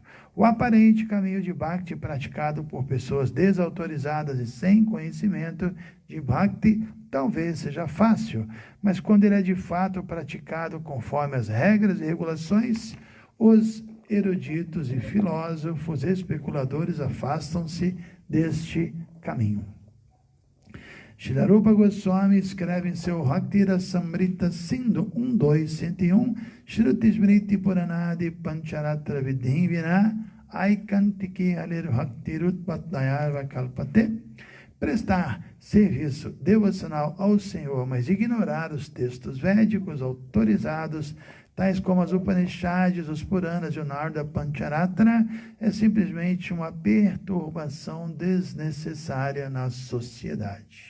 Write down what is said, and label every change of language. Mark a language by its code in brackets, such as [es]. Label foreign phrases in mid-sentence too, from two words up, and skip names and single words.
[pt] O aparente caminho de Bhakti praticado por pessoas desautorizadas e sem conhecimento de Bhakti talvez seja fácil, mas quando ele é de fato praticado conforme as regras e regulações, os eruditos e filósofos especuladores afastam-se deste caminho. Srila Rupa Goswami escreve em seu Bhakti Rasamrita Sindhu 1.2.101 [sa] श्रुति स्मृति पुराणादि पञ्चरात्र विधिं विना ऐकान्तिकी हरेर् भक्तिर् उत्पातायैव कल्पते. [pt] Prestar serviço devocional ao Senhor, mas ignorar os textos védicos autorizados, tais como as Upanishads, os Puranas e o Narada Pancharatra, é simplesmente uma perturbação desnecessária na sociedade.